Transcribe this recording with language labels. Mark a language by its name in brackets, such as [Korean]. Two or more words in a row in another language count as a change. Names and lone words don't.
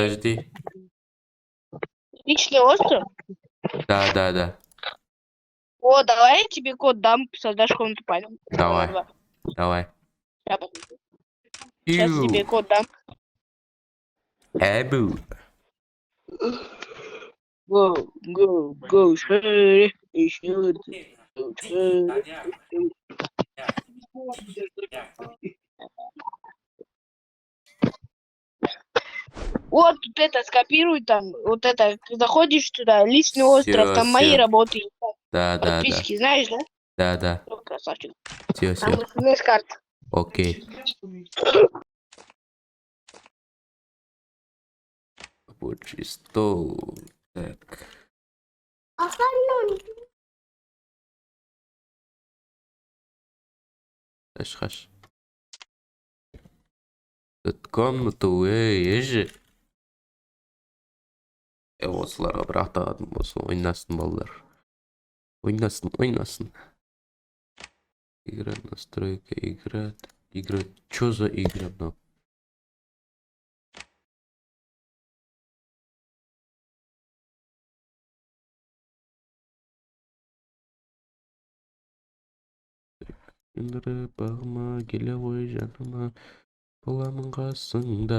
[Russian] подожди. Личный остров? Да. О, давай я тебе код дам, создашь комнату, пойдем. Давай. Сейчас я тебе код дам. Эбу. [English] Go, share, еще go, share. [Russian] Вот тут это скопируй там, вот это, ты заходишь туда, личный остров, там мои Всё. работы, Да. подписки, знаешь, да? Да. Ну, красавчик. Все. Там смс-карта. Окей. Рабочий стол. Так. Хаш. Тут комнату ежи. [Kazakh] Осыларға бірақ тағатын болсын, ойнасын балдар. Ойнасын. [Russian] Игра, настройка, игра. Чё за игра, [Kazakh] мынау? Үңірі бағыма келе ғой жаныма, боламын қасыңда.